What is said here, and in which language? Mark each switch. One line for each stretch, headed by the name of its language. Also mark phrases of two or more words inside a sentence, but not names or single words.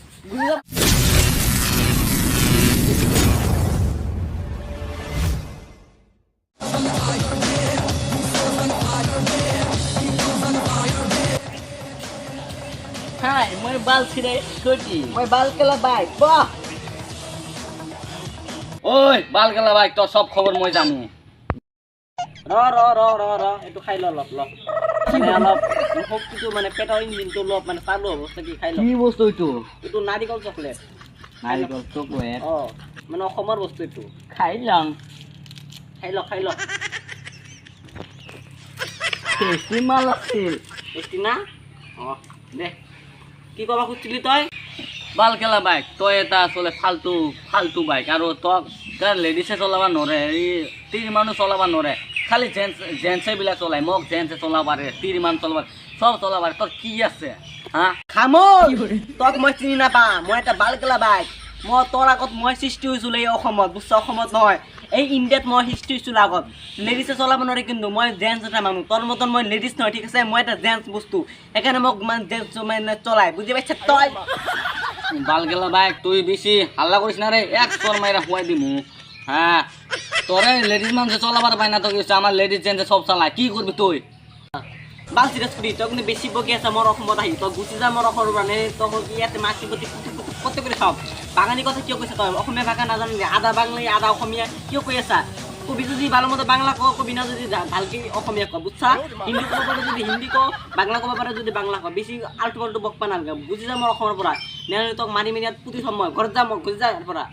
Assamese: Hai, মই বাল ছিড়ে কটি মই বাল কেলা বাইক বাহ
Bangla: ওই বাল গেলা ভাই তোর সব খবর মই জানো
Assamese: র একটু খাই ল মানে অলপ শক্তিটো মানে পেটৰ ইঞ্জিনটো অলপ মানে চালু অৱস্থা কি খাই ল কি বস্তু এইটো এইটো নাৰিকল চকলেট নাৰিকল চকলেট মানে অসমৰ বস্তু এইটো খাই লং খাই ল টেষ্টি মাল আছিল টেষ্টি না দে কি কবা খুজিলি তই বাল গেলা বাইক তই এটা আসলে ফালতু বাইক আৰু তক লেডিছে চলাব নৰে এই তিৰি মানুহ চলাব নৰে খালি জেন্টছে বিলাক চলাই মোক জেন্টছে চলাব পাৰে তিৰি মানুহ চলাব সব চলাব পাৰে তোৰ কি আছে হা খামোল তক মই চিনি নাপা মই এটা বাল কেলা বাইক মই তোৰ আগত মই সৃষ্টি হৈছিলোঁ এই অসমত বুজছ অসমত নহয় এই ইণ্ডিয়াত মই সৃষ্টি হৈছিলোঁ আগত লেডিছে চলাব নোৱাৰে কিন্তু মই জেন্টছ এটা মানুহ তোৰ মতন মই লেডিছ নহয় ঠিক আছে মই এটা জেন্টছ বস্তু সেইকাৰণে মোক মানে জেন্টছ মানে চলাই বুজি পাইছ তই
Bangla: বাল গেলা বাইক তুই বেশি হাল্লা করিস না রে এক চর মাইরা হুয়াই দিমু হ্যাঁ তোরে লেডিস মানুষ চলাবার পাই না তো কিছু আমার লেডিস জেন্টস সব চালায় কি করবি তুই
Assamese: বাল চিৰিয়াছ কৰি তই কিন্তু বেছি বকি আছা মোৰ অসমত আহি তই গুচি যা মোৰ অসমৰ মানে তই ইয়াতে মাছি প্ৰতি কত কৰি চাওঁ বাঙালী কথা কিয় কৈছা তই অসমীয়া ভাষা নাজানিলে আধা বাংলা আধা অসমীয়া কিয় কৈ আছা কবি যদি ভাল মতে বাংলা কবি না যদি ভালকে অসমীয়া ক বুজছা হিন্দী ক'ব পাৰে যদি হিন্দী ক বাংলা ক'ব পাৰে যদি বাংলা ক বেছি আল্টু পাল্টু বকবা নালাগে বুজি যা মোৰ অসমৰ পৰা নহ'লে তোক মাৰি ইয়াত পুতি থম মই ঘৰত যাম গুচি যা ইয়াৰ পৰা